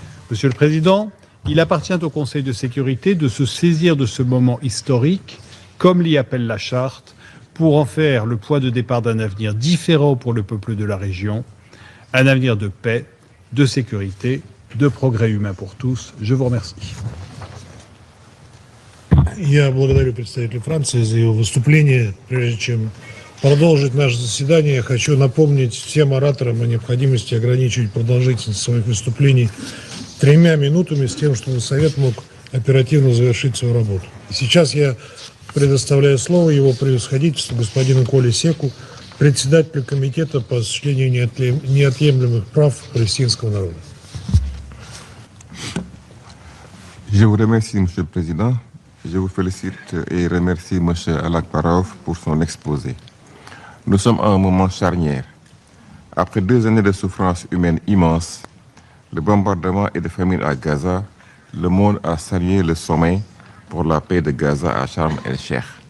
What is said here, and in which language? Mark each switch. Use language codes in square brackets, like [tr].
[fr] Monsieur le Président, il appartient au Conseil de sécurité de se saisir de ce moment historique, comme l'y appelle la Charte, pour en faire le point de départ d'un avenir différent pour le peuple de la région, un avenir de paix, de sécurité, de progrès humain pour tous. Je vous remercie. [ru] Я благодарю представителя Франции за его выступление. Прежде чем продолжить наше заседание, я хочу напомнить всем ораторам о необходимости ограничивать продолжительность своих выступлений 3 минутами с тем, чтобы Совет мог оперативно завершить свою работу. Сейчас я предоставляю слово его превосходительству господину Коле Секу, председателю Комитета по осуществлению неотъемлемых прав палестинского народа. [fr] Je vous remercie, Monsieur le Président. Je vous félicite et remercie M. Alakbarov pour son exposé. Nous sommes à un moment charnière. Après 2 années de souffrance humaine immense, de bombardements et de famine à Gaza, le monde a salué le sommet pour la paix de Gaza à Sharm el-Sheikh.